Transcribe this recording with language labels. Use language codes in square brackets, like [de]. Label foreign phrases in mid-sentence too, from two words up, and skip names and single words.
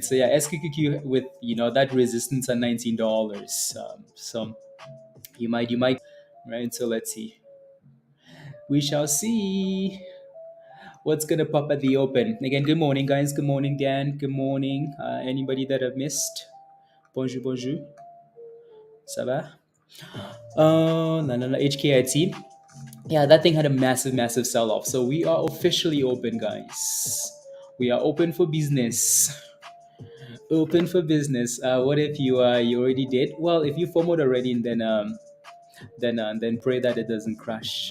[en] So yeah, SQQQ with that resistance at $19. So you might, right. So let's see. We shall see what's gonna pop at the open. Again, good morning, guys. Good morning, Dan. Good morning. Anybody that I've missed? [fr] Bonjour, bonjour. Ça va? [en] No, HKIT. Yeah, that thing had a massive sell off. So we are officially open, guys. We are open for business. Open for business. What if you already did? Well, if you FOMOed already, then pray that it doesn't crash.